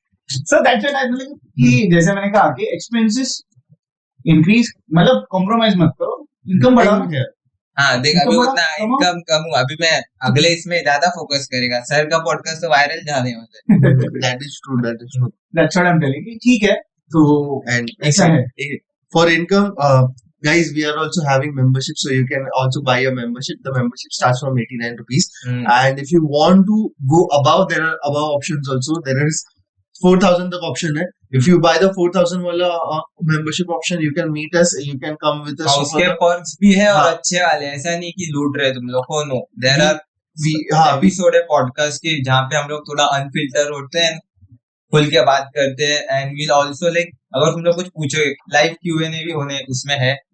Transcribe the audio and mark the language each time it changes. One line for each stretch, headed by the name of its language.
English: So that's what I believe
Hindi: कि जैसे मैंने कहा कि एक्सपेंसेस इंक्रीज, मतलब कॉम्प्रोमाइज मत करो, इनकम बढ़ाओ. हाँ देख, अभी उतना इनकम कम हुआ, अभी मैं अगले इसमें ज्यादा फोकस करेगा. सर का पॉडकास्ट तो वायरल जाने वाला है.
English: That is true. That's what I'm telling you.
Hindi: ठीक है, तो
English: and
Hindi: ऐसा है.
English: For income, guys, we are also having membership, so you can also buy a membership. The membership starts from 89 rupees. And if you want to go above, there are above options also. There is 4,000
Hindi: तक option है.
English: If you buy the 4,000 वाला membership option, you can meet us. You can come with us.
Hindi: उसके perks भी है और अच्छे वाले. ऐसा नहीं कि लूट रहे तुम लोग को.
English: No, there are
Hindi: एपिसोड है पॉडकास्ट के जहाँ पे हम लोग थोड़ा अनफिल्टर होते हैं, खुल के बात करते हैं. एंड वील आल्सो लाइक अगर तुम लोग कुछ पूछोगे, लाइव Q&A भी होने उसमें है.